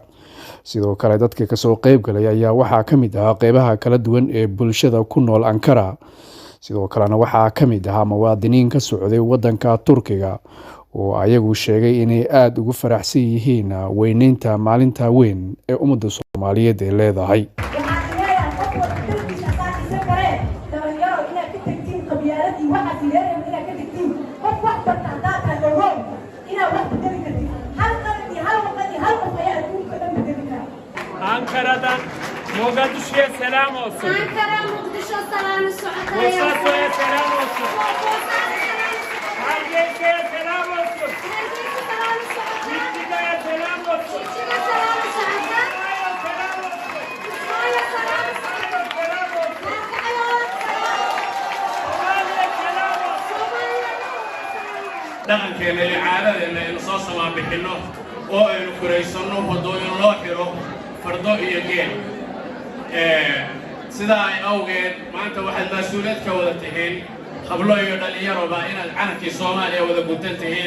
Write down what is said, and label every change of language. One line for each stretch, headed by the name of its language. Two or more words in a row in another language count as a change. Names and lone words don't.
Somali: Sidoo kale dadka ka soo qayb galay ayaa waxaa ka mid ah qaybaha kala duwan ee bulshada ku nool Ankara. Sidoo kalena waxaa ka mid ah muwaadiniin ka socday wadanka Turkiga oo ayagu sheegay inay aad ugu faraxsan yihiin weynaynta maalinta weyn ee ummadda Soomaaliyeed ay leedahay.
Turkish: Ankara'dan Mogadishu'ya selam olsun. Ankara Mogadishu selamı Bosaso'ya selam olsun. Hargeyse'ye selam olsun. Çiftli'ye selam olsun.
Somali: dhaqankeena iyo caadadeena aynu soo samaabixinno oo aynu kuraysanno wadooyin loo xiro fardo iyo geel sidaa ay awgeed maanta waxaad mas-uuliyad ka wada tihiin hablo iyo dhallinyaroba inaad calankii Soomaaliya wada guntan tihiin.